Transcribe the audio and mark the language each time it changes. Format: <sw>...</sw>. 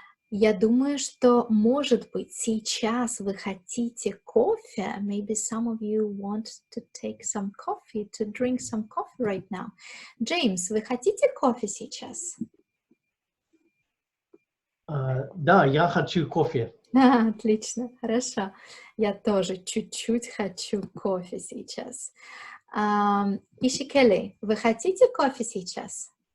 <ru>Я думаю, что, может быть, сейчас вы хотите кофе.</ru> <en>Maybe some of you want to take some coffee, to drink some coffee right now.</en> <ru>James, вы хотите кофе сейчас? Да, я хочу кофе. Отлично, хорошо. Я тоже чуть-чуть хочу кофе сейчас. Ишикели, вы хотите кофе сейчас?</ru>